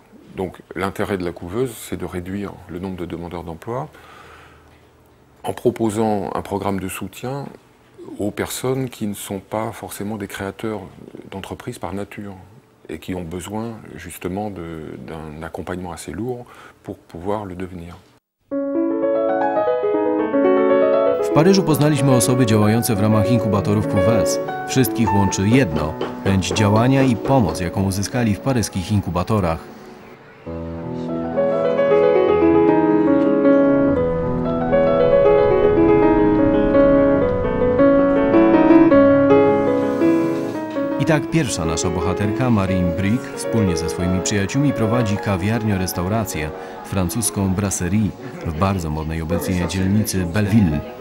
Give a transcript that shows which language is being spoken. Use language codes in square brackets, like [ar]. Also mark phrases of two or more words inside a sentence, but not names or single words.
[fr] Donc l'intérêt de la couveuse, c'est de réduire le nombre de demandeurs d'emploi en proposant un programme de soutien aux personnes qui ne sont pas forcément des créateurs d'entreprises par nature et qui ont besoin justement d'un accompagnement assez lourd pour pouvoir le devenir. [pl] W Paryżu poznaliśmy osoby działające w ramach inkubatorów QWES. Wszystkich łączy jedno – chęć działania i pomoc, jaką uzyskali w paryskich inkubatorach. I tak pierwsza nasza bohaterka, Marine Brick, wspólnie ze swoimi przyjaciółmi prowadzi kawiarnię-restaurację, francuską brasserie, w bardzo modnej obecnie dzielnicy Belleville.